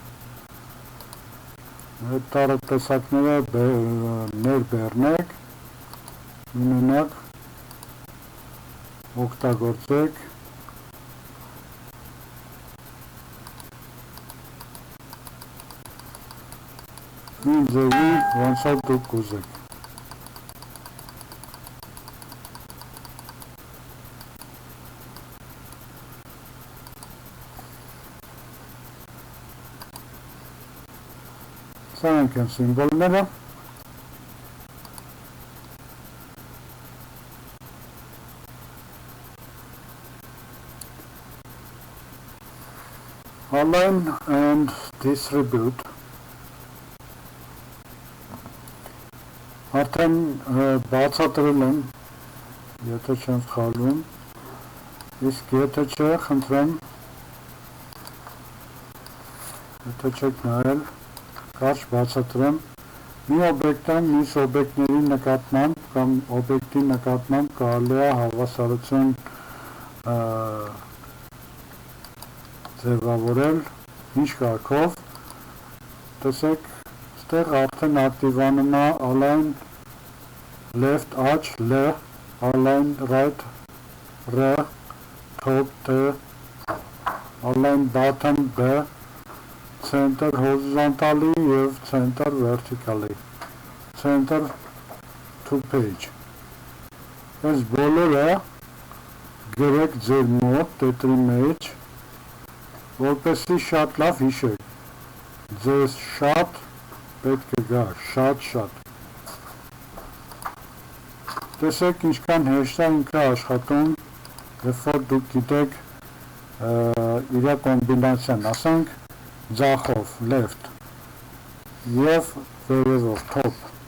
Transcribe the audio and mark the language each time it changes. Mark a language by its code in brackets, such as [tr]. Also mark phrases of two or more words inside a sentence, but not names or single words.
[hy] այդ տարատեսակները ներբեռնեք, ունենաք, օգտագործեք նույն ձևի, ոնց որ դուք կուզեք։ Սրանք են սիմվոլները։ [en] Align and distribute [hy] արդեն բացատրել եմ, եթե չեմ սխալվում, իսկ եթե չէ, խնդրեմ, եթե չեք նայել, կարճ բացատրեմ, մի օբյեկտան մյուս օբյեկտների նկատմամբ կամ օբյեկտի նկատմամբ կարելի է հավասարություն ձևավորել ինչ կարգով, տեսեք, ստեղ արդեն ակտիվանում է [en] align left աջ L, align right R, top T, align bottom B, center horizontally և center vertically, center to page, [hy] այս բոլորը գրեք ձեր մոտ տետրի մեջ, որպեսզի շատ լավ հիշեք, ձեզ շատ պետք է գա, շատ, տեսեք ինչքան հեշտ է ինքը աշխատում, երբ որ դուք գիտեք իրա կոմբինացիան, ասենք ձախով, left և վերևով, top,